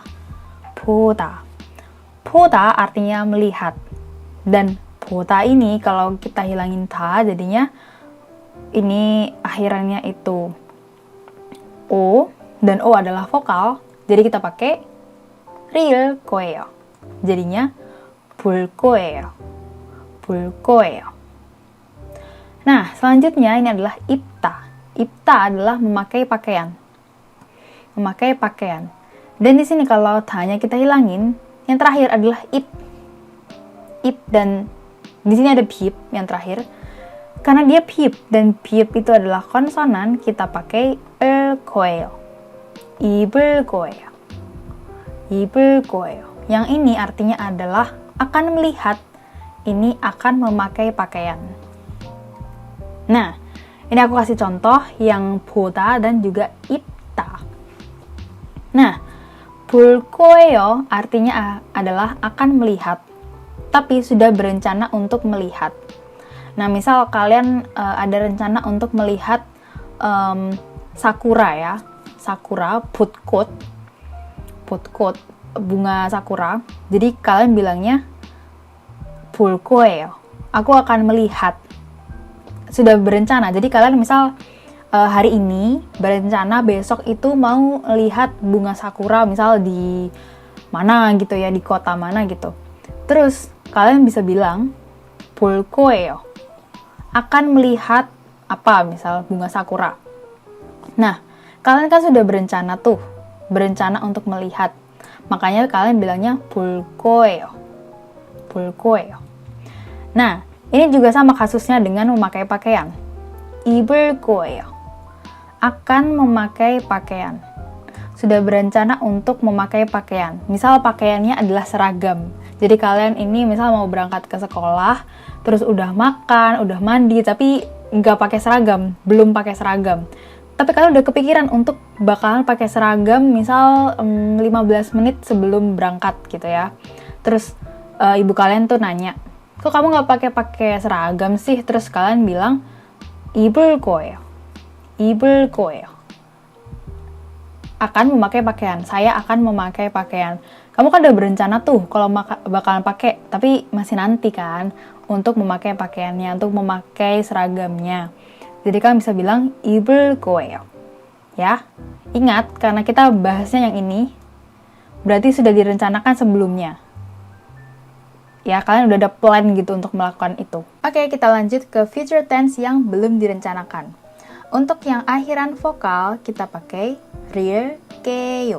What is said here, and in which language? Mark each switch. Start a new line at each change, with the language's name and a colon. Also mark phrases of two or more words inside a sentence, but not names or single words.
Korean: 보다. 보다
Indonesian: artinya melihat. Dan 보다 ini kalau kita hilangin ta jadinya ini akhirannya itu o dan o adalah vokal. Jadi kita pakai real 거예요. Jadinya
Korean: 볼 거예요. 볼 거예요.
Indonesian: Nah, selanjutnya ini adalah 입다. 입다 adalah memakai pakaian. Memakai pakaian. Dan di sini kalau tanya kita hilangin, yang terakhir adalah ip. Ip dan di sini ada pip yang terakhir. Karena dia pip dan pip itu adalah konsonan, kita pakai 거예요.
Korean: 입을 거예요. 입을 거예요.
Indonesian: Yang ini artinya adalah akan melihat, ini akan memakai pakaian. Nah, ini aku kasih contoh yang 보다 dan juga 입다. Nah,
Korean: 볼 거예요
Indonesian: artinya adalah akan melihat, tapi sudah berencana untuk melihat. Nah, misal kalian ada rencana untuk melihat sakura ya, sakura, 벚꽃, bunga sakura. Jadi kalian bilangnya
Korean: 볼 거예요.
Indonesian: Aku akan melihat. Sudah berencana. Jadi kalian misal hari ini berencana besok itu mau lihat bunga sakura misal di mana gitu ya, di kota mana gitu. Terus kalian bisa bilang
Korean: 볼 거예요.
Indonesian: Akan melihat apa, misal bunga sakura. Nah, kalian kan sudah berencana tuh, berencana untuk melihat. Makanya kalian bilangnya
Korean: 볼 거예요. 볼 거예요.
Indonesian: Nah, ini juga sama kasusnya dengan memakai pakaian.
Korean: 입을 거예요.
Indonesian: Akan memakai pakaian. Sudah berencana untuk memakai pakaian. Misal pakaiannya adalah seragam. Jadi kalian ini misal mau berangkat ke sekolah, terus udah makan, udah mandi, tapi nggak pakai seragam, belum pakai seragam. Tapi kalian udah kepikiran untuk bakalan pakai seragam misal 15 menit sebelum berangkat gitu ya. Terus ibu kalian tuh nanya, kok kamu nggak pakai seragam sih? Terus kalian bilang,
Korean: 입을 거예요. 입을 거예요.
Indonesian: Akan memakai pakaian. Saya akan memakai pakaian. Kamu kan udah berencana tuh kalau bakalan pakai, tapi masih nanti kan untuk memakai pakaiannya, untuk memakai seragamnya. Jadi kalian bisa bilang
Korean: 입을 거예요.
Indonesian: Ya. Ingat, karena kita bahasnya yang ini, berarti sudah direncanakan sebelumnya. Ya, kalian udah ada plan gitu untuk melakukan itu. Oke, kita lanjut ke
English: future tense
Indonesian: yang belum direncanakan. Untuk yang akhiran vokal, kita pakai 릴게요.